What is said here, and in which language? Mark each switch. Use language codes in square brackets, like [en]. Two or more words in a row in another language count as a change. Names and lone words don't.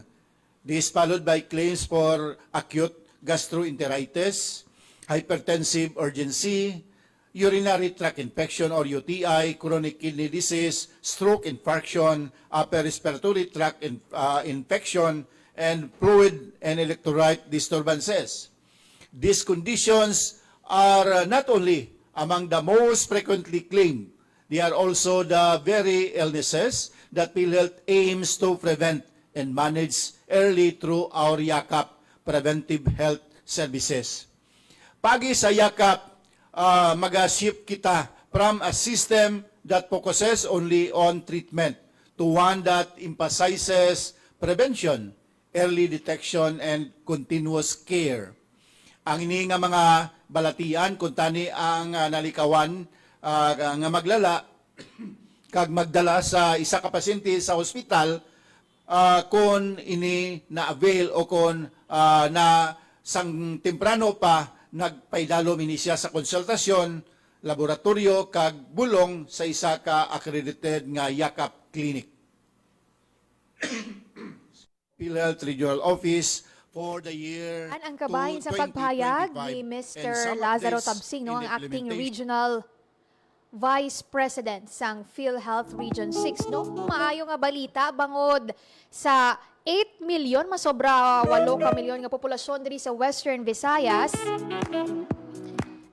[en] This followed by claims for acute gastroenteritis, hypertensive urgency, urinary tract infection or UTI, chronic kidney disease, stroke infarction, upper respiratory tract infection, and fluid and electrolyte disturbances. These conditions are not only among the most frequently claimed, they are also the very illnesses that PhilHealth aims to prevent and manage early through our YAKAP preventive health services. [hil] Pagi sa YAKAP, mag-shift kita [en] from a system that focuses only on treatment to one that emphasizes prevention, early detection, and continuous care. [hil] Ang ini nga mga balatian, kung tani ang nalikawan, nga maglala kag magdala sa isa ka pasyente sa ospital kung ini na-avail o kung na sang temprano pa nagpaidalo mini siya sa konsultasyon, laboratorio kag bulong sa isa ka accredited nga YAKAP clinic. [en] PhilHealth Regional Office for the year [hil] ang kabahin sa pagpahayag ni Mr. Lazaro Tabsing, no, ang Acting Regional Vice President sang PhilHealth Region 6, no? Maayo nga balita bangod sa 8 milyon, masobra 8 ka milyon nga populasyon diri sa Western Visayas.